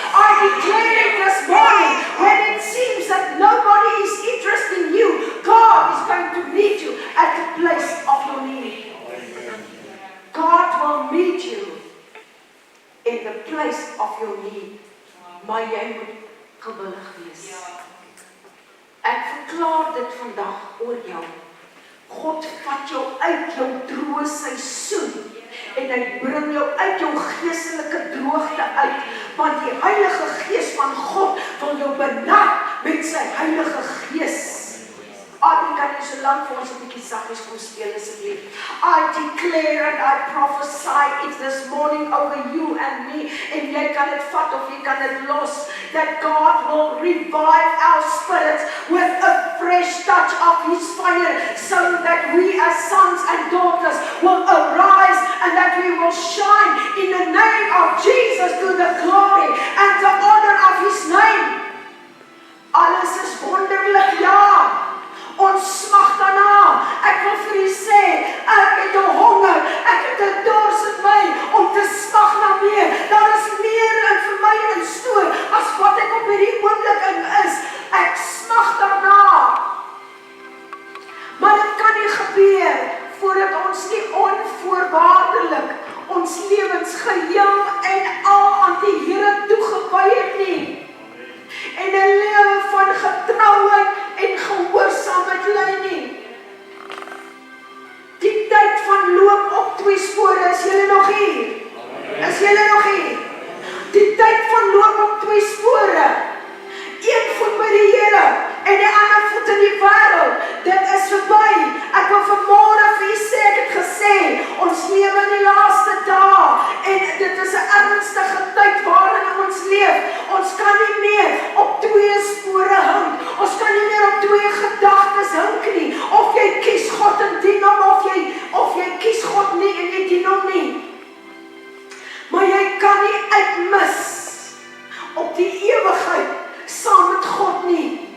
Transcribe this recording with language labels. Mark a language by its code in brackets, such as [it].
[en] I declare it this morning, when it seems that nobody is interested in you, God is going to meet you at the place of your need. God will meet you in the place of your need. [af] Maar jy moet gewillig wees. Ek verklaar dit vandag oor jou. God vat jou uit jou droë seisoen en hy bring jou uit jou geestelike droogte uit, want die Heilige Gees van God wil jou benat met sy Heilige Gees. Adi, kan jy so lang vir ons 'n bietjie saggies kom speel asseblief? [en] I declare and I prophesy it this morning over you and me, [af] en jy kan dit vat of jy kan dit los, [en] that God will revive our spirits with a fresh touch of His fire, so that we as sons and daughters will arise and that we will shine in the name of Jesus to the glory and the honor of His name. [af] Alles is wonderlik, ja. Ons smag daarna. Ek wil vir u sê, ek het 'n honger, ek het 'n dors in my om te smag na meer. Daar is meer in vir my in stoor as wat ek op hierdie oomblik in is. Ek smag daarna. Maar dit kan nie gebeur voordat ons nie onvoorwaardelik ons lewens geheel en al aan die Here toegewy het nie. En 'n lewe van getrouheid en gehoorsaamheid lei nie. Die tyd van loop op twee spore, is julle nog hier? Is julle nog hier? Die tyd van loop op twee spore. Een voet by die Here en die ander voet in die wêreld. Dit is verby. Ek wil vanmôre vir u sê, ek het gesê, ons lewe in die laaste dae en dit is 'n ernstige tyd waarin ons leef. Ons kan nie meer op twee spore hang. Ons kan nie meer op twee gedagtes hink nie. Of jy kies God en dien hom, of jy kies God nie en jy dien hom nie. Maar jy kan nie uitmis op die ewigheid saam met God nie.